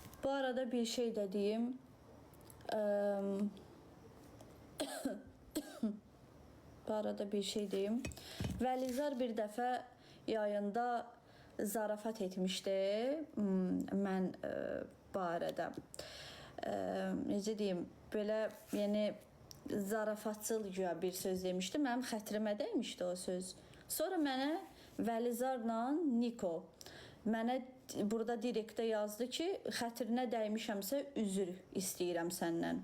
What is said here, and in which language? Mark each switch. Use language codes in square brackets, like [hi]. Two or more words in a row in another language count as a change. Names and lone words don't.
[tr] Bu arada bir şey de diyeyim. Bu arada bir şey diyeyim. [az] Vəlizar bir dəfə yayında zarafat etmişdi. Mən barədə. Necə deyim, belə yəni zarafatçıl güya bir söz demişdi. Mənim xətrimə dəymişdi o söz. Sonra mənə Vəlizarla Niko mənə burada direktdə yazdı ki, xətrinə dəymişəmsə üzr istəyirəm səndən.